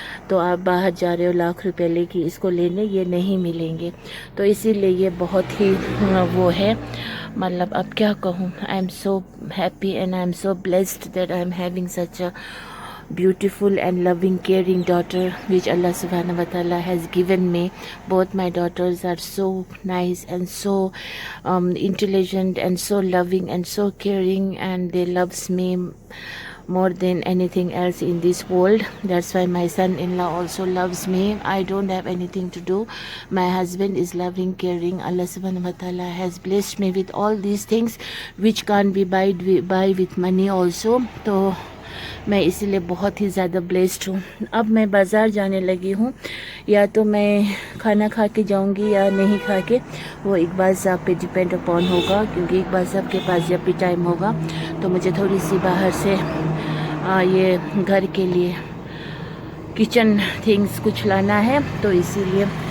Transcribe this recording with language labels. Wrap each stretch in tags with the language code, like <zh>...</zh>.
<hi>तो आप बाहर जा रहे हो लाख रुपए लेके इसको लेने, ये नहीं मिलेंगे। तो इसीलिए ये बहुत ही वो है, मतलब अब क्या कहूँ।</hi> <en>I am so happy and I am so blessed that I am having such a beautiful and loving caring daughter which Allah subhanahu wa ta'ala has given me. Both my daughters are so nice and so intelligent and so loving and so caring, and they loves me more than anything else in this world. That's why my son-in-law also loves me. I don't have anything to do. My husband is loving, caring. Allah subhanahu wa ta'ala has blessed me with all these things which can't be buy with money also.</en> <hi>तो मैं इसीलिए बहुत ही ज़्यादा blessed हूँ। अब मैं बाज़ार जाने लगी हूँ, या तो मैं खाना खा के जाऊँगी या नहीं खा के, वो इकबाल साहब पे डिपेंड अपॉन होगा। क्योंकि इकबाल साहब के पास जब भी टाइम होगा तो मुझे थोड़ी सी बाहर से ये घर के लिए किचन थिंग्स कुछ लाना है, तो इसीलिए।</hi>